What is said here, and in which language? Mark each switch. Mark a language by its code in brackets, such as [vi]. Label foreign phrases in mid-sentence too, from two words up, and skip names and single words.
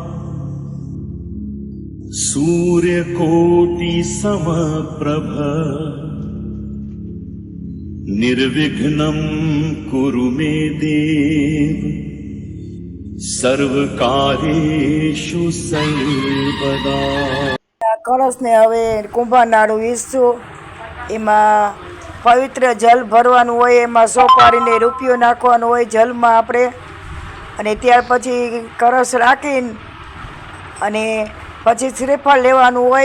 [sa] सूर्यकोटि समप्रभ निर्विघ्नं कुरु मे देव सर्वकार्येषु सर्वदा। [gu] કળશને હવે કુંભારનાળું વીસશું, એમાં પવિત્ર જલ ભરવાનું હોય, એમાં સોપારીને રૂપિયો નાખવાનો હોય જલમાં આપણે, અને ત્યાર પછી કળશ રાખીને અને પછી શ્રીફળ લેવાનું હોય।